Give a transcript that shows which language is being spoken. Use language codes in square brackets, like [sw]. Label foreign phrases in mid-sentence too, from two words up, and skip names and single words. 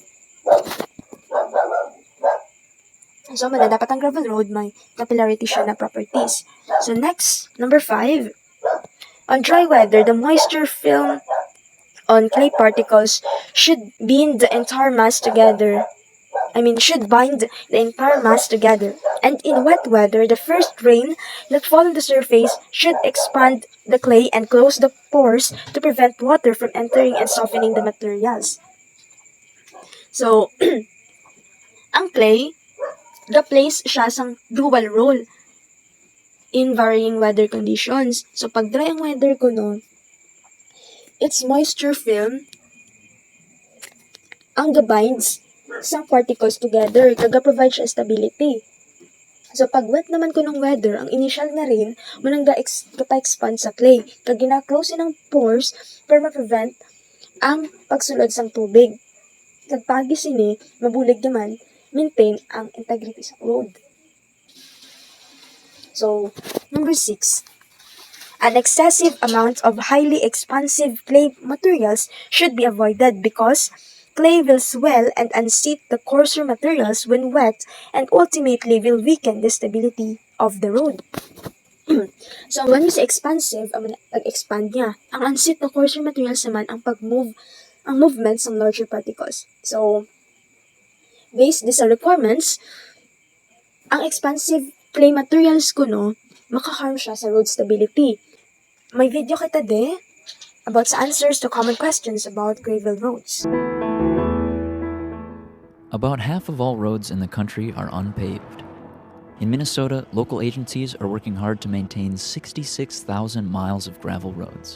[hil] So, dapat ang [en] gravel road [hil] may capillarity siya na properties. [en] So, next, number 5. On dry weather, the moisture film on clay particles should bind the entire mass together. And in wet weather, the first rain that fall on the surface should expand the clay and close the pores to prevent water from entering and softening the materials. So, ang clay, plays [hil] siya sang [en] dual role in varying weather conditions. So, [hil] pag dry ang weather [en] its moisture film [hil] ang gabinds sa [en] particles together, [hil] provide siya stability. So, pag wet naman ng weather, ang initial na rain, manang pa-expand sa clay, kag gina-close ng pores para ma-prevent ang pagsulod sang tubig. Kag pagis ini, mabulig naman, maintain ang integrity sa road. So, number 6. [en] An excessive amount of highly expansive clay materials should be avoided because clay will swell and unseat the coarser materials when wet and ultimately will weaken the stability of the road. So, when we say expansive, [hil] pag-expand niya. Ang unseat na [en] coarser materials [hil] naman ang movements ng [en] larger particles. [hil] So, based sa requirements, ang [en] expansive clay materials [hil] makaharm siya sa [en] road stability. [hil] May video kita about sa [en] answers to common questions about gravel roads. About half of all roads in the country are unpaved. In Minnesota, local agencies are working hard to maintain 66,000 miles of gravel roads.